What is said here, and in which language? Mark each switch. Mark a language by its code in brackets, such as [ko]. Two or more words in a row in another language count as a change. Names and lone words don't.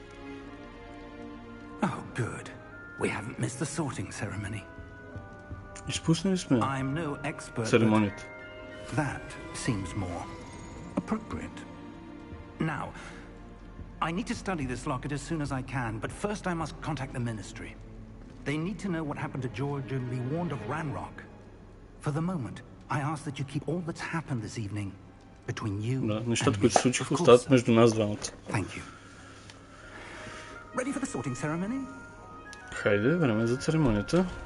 [en] Oh, good. We haven't missed the sorting ceremony. [bg] Изпуснали сме [en] I'm no expert, [bg] церемонията. [en] but that seems more appropriate. Now, I need to study this locket as soon as I can, but first I must contact the Ministry. They need to know what happened to George and be warned of Ranrock. For the moment, I ask that you keep all that's happened this evening between you [bg] Да, [en] and [bg] нещата, [en] me. [bg] които се случиха, [en] Of course, [bg] остават [en] sir. [bg] между нас двамата. [en] Thank you. Ready for the sorting ceremony? [bg] Хайде, време за церемонията.